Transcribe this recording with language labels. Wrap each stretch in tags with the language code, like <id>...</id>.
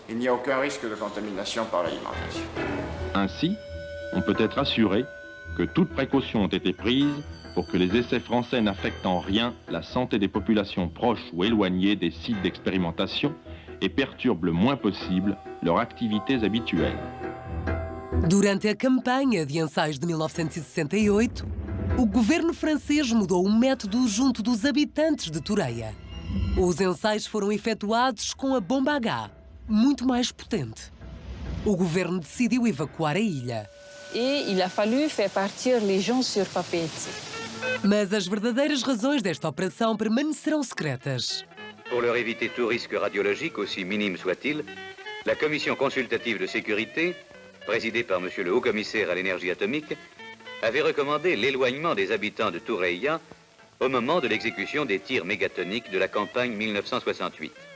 <fr>Il n'y a aucun risque de contamination par l'alimentation. Ainsi, on peut être assuré que toutes précautions ont été prises pour que les essais français n'affectent en rien la santé des populations proches ou éloignées des sites d'expérimentation et perturbent le moins possible leurs activités habituelles.</fr> <pt>Durante a campanha de ensaios de 1968, o governo francês mudou o método junto dos habitantes de Tureia. Os ensaios foram efetuados com a bomba H, muito mais potente. O governo decidiu evacuar a ilha.</pt> <fr>Et il a fallu faire partir les gens sur Papeete.</fr> <pt>Mas as verdadeiras razões desta operação permanecerão secretas.</pt> <fr>Pour leur éviter tout risque radiologique, aussi minime soit-il, la commission consultative de sécurité, présidée par M. le haut-commissaire à l'énergie atomique, avait recommandé l'éloignement des habitants de Tureia au moment de l'exécution des tirs mégatoniques de la campagne 1968.</fr>